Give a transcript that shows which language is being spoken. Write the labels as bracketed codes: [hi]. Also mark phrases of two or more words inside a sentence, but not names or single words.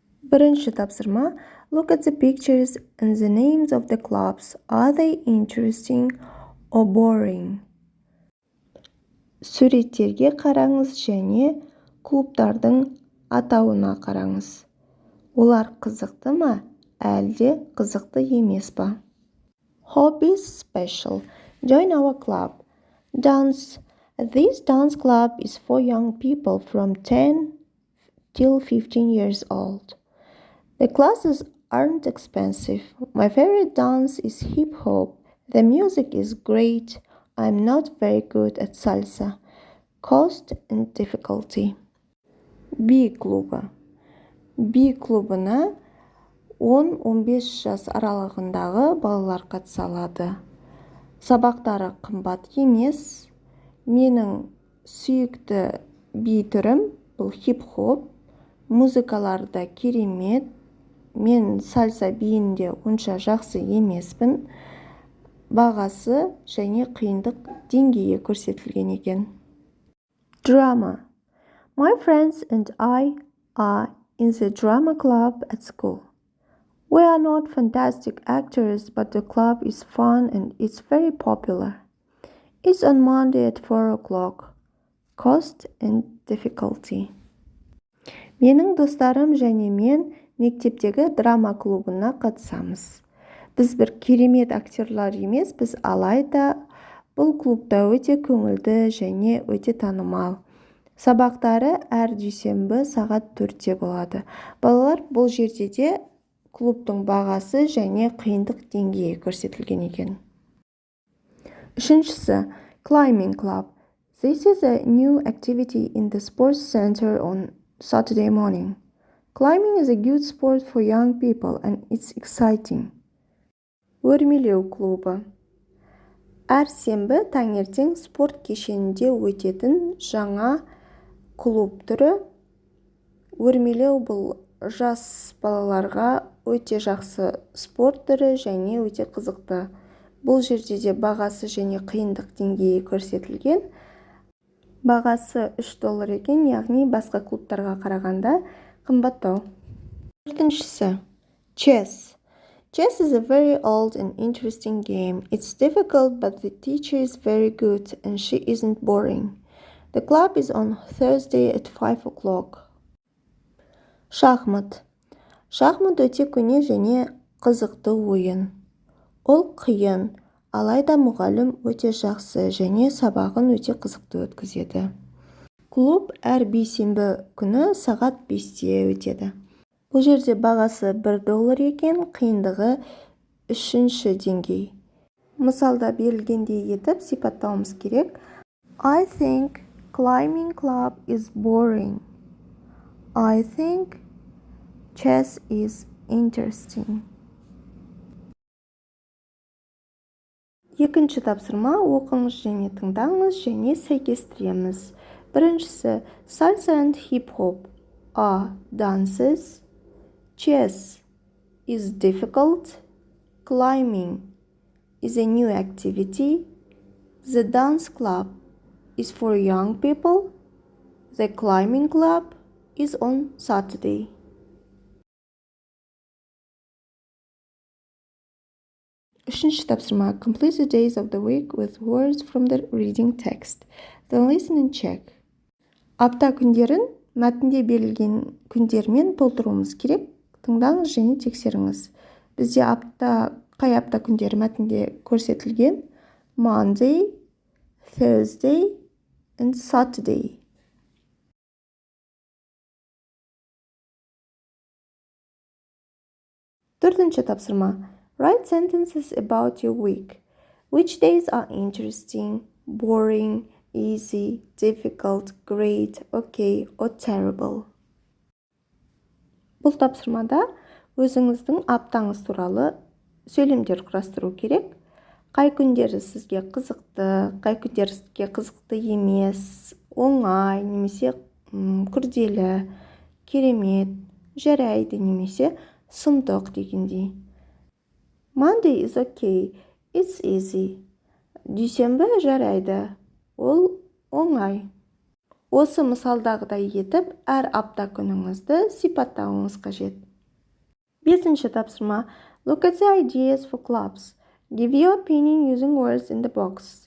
[kk] Бірінші тапсырма. [en] Look at the pictures and the names of the clubs. Are they interesting or boring? [kk] Суреттерге қараңыз және клубтардың атауына қараңыз. Олар қызықты ма, әлде қызықты емес па? [en] Hobbies special. Join our club. Dance. This dance club is for young people from 10 till 15 years old. The classes aren't expensive. My favorite dance is hip hop. The music is great. I'm not very good at salsa. Cost and difficulty. [kk] B клубы. B клубына 10-15 жас аралығындағы балалар қатыса алады. Сабақтары қымбат емес. Менің сүйікті би түрім бұл хип-хоп. Музыкалары да керемет. Мен сальса биінде онша жақсы емеспін. Бағасы және қиындық деңгейі көрсетілген екен. [en] Drama. My friends and I are in the drama club at school. We are not fantastic actors, but the club is fun and it's very popular. It's on Monday at 4 o'clock. Cost and difficulty. [kk] Менің достарым және мен мектептегі драма клубына қатысамыз. Біз бір керемет актерлар емес, біз алайда бұл клубта өте көңілді және өте танымал. Сабақтары әр дүйсенбі сағат 4-те болады. Балалар бұл жерде де клубтың бағасы және қиындық деңгейі көрсетілген екен. Үшіншісі, [en] climbing club. This is a new activity in the sports center on Saturday morning. Climbing is a good sport for young people and it's exciting. [kk] Өрмелеу клубы. Әр сенбі таңертең спорт кешенінде өтетін жаңа клуб түрі. Өрмелеу бұл жас балаларға өте жақсы спорт түрі және өте қызықты. Бұл жерде де бағасы және қиындық деңгейі көрсетілген. Бағасы $3 екен, яғни басқа клубтарға қарағанда қымбаттау. Төртіншісі, [en] chess. Chess is a very old and interesting game. It's difficult, but the teacher is very good and she isn't boring. The club is on Thursday at 5 o'clock. [kk] Шахмат. Шахмат өте көне және қызықты ойын. Ол қиын, алайда мұғалім өте жақсы және сабағын өте қызықты өткізеді. Клуб әр бейсенбі күні сағат 5-те өтеді. Бұл жерде бағасы $1 екен, қиындығы 3-ші деңгей. Мысалда берілгендей етіп сипаттауымыз керек. [en] I think climbing club is boring. I think chess is interesting. [kk] Екінші тапсырма оқыңыз және тыңдаңыз және сәйкестіреміз. Біріншісі, [en] salsa and hip hop are dances. Chess is difficult. Climbing is a new activity. The dance club is for young people. The climbing club is on Saturday. [kk] Үшінші тапсырма. [en] Complete the days of the week with words from the reading text. Then listen and check. [kk] Апта күндерін мәтінде берілген күндермен толтыруымыз керек. Тыңдаңыз және тексеріңіз. Бізде қай апта күндері мәтінде көрсетілген? [en] Monday, Thursday and Saturday. [kk] Төртінші тапсырма. [en] Write sentences about your week. Which days are interesting, boring, easy, difficult, great, okay, or terrible? [kk] Бұл тапсырмада өзіңіздің аптаңыз туралы сөйлемдер құрастыру керек. Қай күндері сізге қызықты, қай күндері сізге қызықты емес, оңай, немесе күрделі, керемет, жарайды, немесе сұмдық дегендей. [en] Monday is okay, it's easy. [kk] Дүйсенбі жарайды, ол оңай. Осы мысалдағыдай етіп, әр апта күніңізді сипаттауыңыз қажет. Бесінші тапсырма. [en] Look at the ideas for clubs. Give your opinion using words in the box.